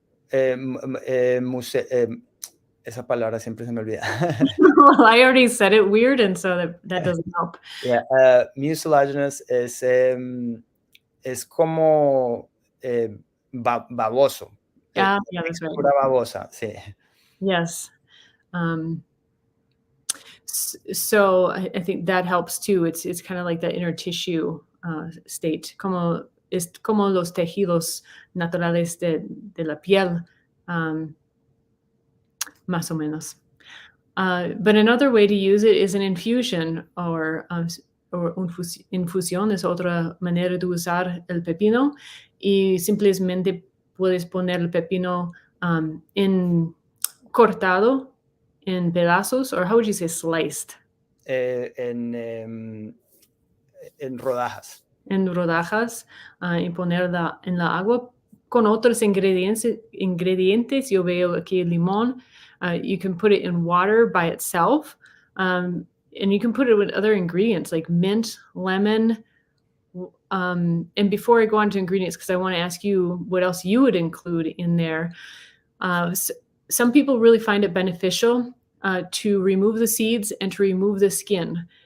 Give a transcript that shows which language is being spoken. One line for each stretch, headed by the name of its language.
Spanish: Esa palabra siempre se me olvida.
English: Well, I already said it weird, and so that doesn't help.
Spanish: Yeah, mucilaginous es como baboso.
English: Yeah, that's right.
Spanish: Pura babosa, sí.
English: Yes. So I think that helps too. It's kind of like that inner tissue state,
Spanish: es como los tejidos naturales de la piel, más o menos.
English: But another way to use it is an infusion or
Spanish: infusión es otra manera de usar el pepino y simplemente puedes poner el pepino en cortado in pedazos,
English: or how would you say sliced?
Spanish: En rodajas. En rodajas y ponerla en la agua con otros ingredientes. Yo veo aquí el limón.
English: You can put it in water by itself, and you can put it with other ingredients like mint, lemon. And before I go on to ingredients, because I want to ask you what else you would include in there. Some people really find it beneficial to remove the seeds and to remove the skin.